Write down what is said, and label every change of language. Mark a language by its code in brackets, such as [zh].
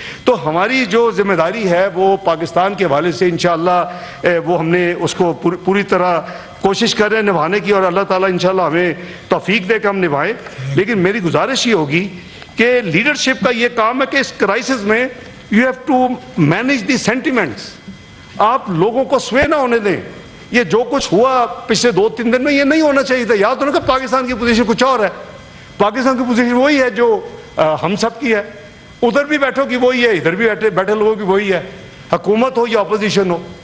[ur] تو ہماری جو ذمہ داری ہے وہ پاکستان کے حوالے سے انشاءاللہ وہ ہم نے اس کو پوری طرح کوشش کر رہے ہیں نبھانے کی، اور اللہ تعالیٰ انشاءاللہ ہمیں توفیق دے کہ ہم نبھائیں. لیکن میری گزارش یہ ہوگی کہ لیڈرشپ کا یہ کام ہے کہ اس کرائسس میں [en] you have to manage the sentiments. [ur] آپ لوگوں کو سوے نہ ہونے دیں. یہ جو کچھ ہوا پچھلے 2-3 دن میں یہ نہیں ہونا چاہیے تھا. یاد ہونا کہ پاکستان کی پوزیشن کچھ اور ہے. پاکستان کی پوزیشن وہی ہے جو ہم سب کی ہے. ادھر بھی بیٹھو کی وہی ہے, ادھر بھی بیٹھے لوگوں کی وہی ہے, حکومت ہو یا اپوزیشن ہو.